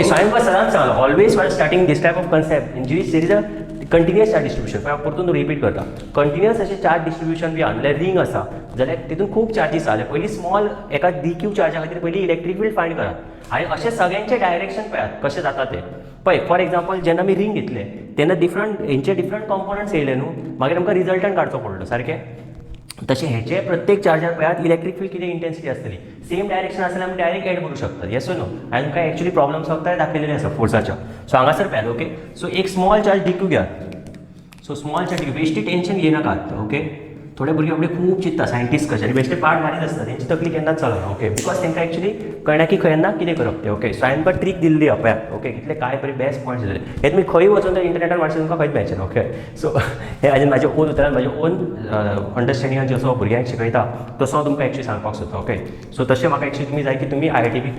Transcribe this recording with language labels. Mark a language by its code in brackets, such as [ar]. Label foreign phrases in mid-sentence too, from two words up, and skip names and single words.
[kok] सो हांवें सदांच सांगलां [en] always while starting this type of concept in these there is a continuous charge distribution [kok] हांव परतून रिपीट करता कंटिन्युअस अशें [en] charge distribution [kok] बी आहा जाल्यार रिंग आसा जाल्यार तितून खूब चार्जीस आहा जाल्यार पयलीं स्मॉल एका DQ चार्जा खातीर पयलीं [en] electric field find [kok] करात आनी अशें सगळ्यांचे डायरेक्शन पळयात कशें जाता तें पळय [en] for example [kok] जेन्ना आमी रिंग घेतले तेन्ना [en] different components [kok] येयले न्हू मागीर आमकां रिजल्टंट काडचो पडलो सारकें तशें हेचे प्रत्येक चार्जार पळयात [en] electric field [kok] कितें इंटेंसिटी आसतली [en] same direction [kok] आसल्यार आमी [en] direct add [kok] करूं शकता [en] yes no [kok] हांवें तुमकां [en] actually problem solve [kok] दाखयलेले आसा फोर्साच्या सो हांगासर पळयात [en] okay so [kok] एक [en] small charge DQ [kok] घेयात सो [en] small charge DQ [kok] बेश्टी टेन्शन घेनाकात ओके थोडे भुरगे आपले खूब चिंतता सायंटिस्ट कशे आनी बेश्टे पार्ट मारीत आसता तेंची तकली केन्नाच चलना [en] okay because [kok] तेंकां एक्चुअली कळना की केन्ना कितें करप तें ओके सो हांवें तुमकां ट्रीक दिल्ली आहा पळयात ओके कितले काय बरे [en] best points [kok] दिले हे तुमी खंय वचून तर इंटरनेटार मारचे तुमकां खंयच मेळचें ना [en] okay so [kok] हे हाजें म्हाजें ओन उतरान म्हाजें ओन अंडरस्टँडिंगान जसो भुरग्यांक शिकयता तसो हांव तुमकां एक्चुअली सांगपाक सोदता [en] okay so [kok] तशें म्हाका एक्चुअली तुमी जाय की तुमी IIT बी